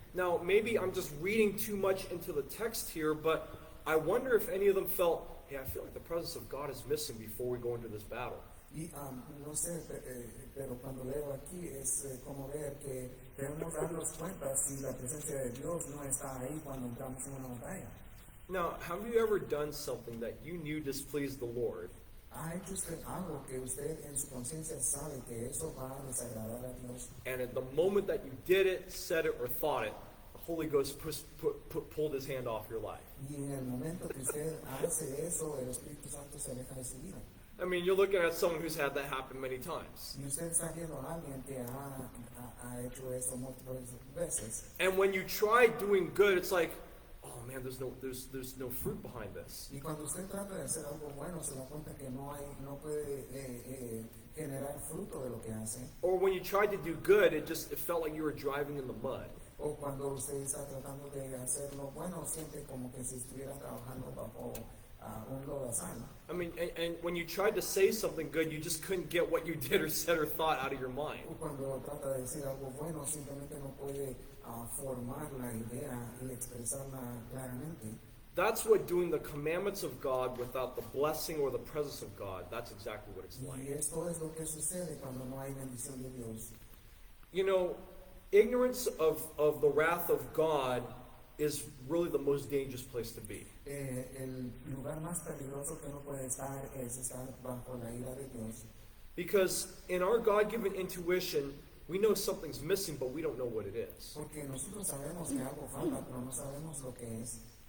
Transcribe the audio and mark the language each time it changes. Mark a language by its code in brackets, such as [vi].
[en] Now, maybe I'm just reading too much into the text here, but I wonder if any of them felt, hey, I feel like the presence of God is missing before we go into this battle. [es] Y no sé, pero cuando leo aquí es como ver que debemos darnos cuenta si la presencia de Dios no está ahí cuando entramos en una batalla. [en] Now, have you ever done something that you knew displeased the Lord? [es] ¿Ha hecho usted algo que usted en su conciencia sabe que eso va a desagradar a Dios? [en] And at the moment that you did it, said it, or thought it, the Holy Ghost pulled his hand off your life. [es] Y en el momento que usted hace eso, el Espíritu Santo se aleja de su vida. [en] I mean, you're looking at someone who's had that happen many times. [es] Y usted está viendo a alguien que ha hecho eso múltiples veces. [en] And when you try doing good, it's like, oh man, there's no fruit behind this. [es] Y cuando usted trata de hacer algo bueno, se da cuenta que no puede generar fruto de lo que hace. [en] Or when you tried to do good, it felt like you were driving in the mud. [es] O cuando usted está tratando de hacer lo bueno, siente como que si estuviera trabajando bajo un lodazal. [en] I mean, and when you tried to say something good, you just couldn't get what you did or said or thought out of your mind. [es] O cuando trata de decir algo bueno, simplemente no puede formar la idea y expresarla claramente. [en] That's what doing the commandments of God without the blessing or the presence of God, that's exactly what it's like. [es] Y esto es lo que sucede cuando no hay bendición de Dios. [en] You know, ignorance of the wrath of God is really the most dangerous place to be. [es] El lugar más peligroso que uno puede estar es estar bajo la ira de Dios. [en] Because in our God-given intuition, we know something's missing, but we don't know what it is. [es] Porque nosotros sabemos que algo falta, pero no sabemos lo que es.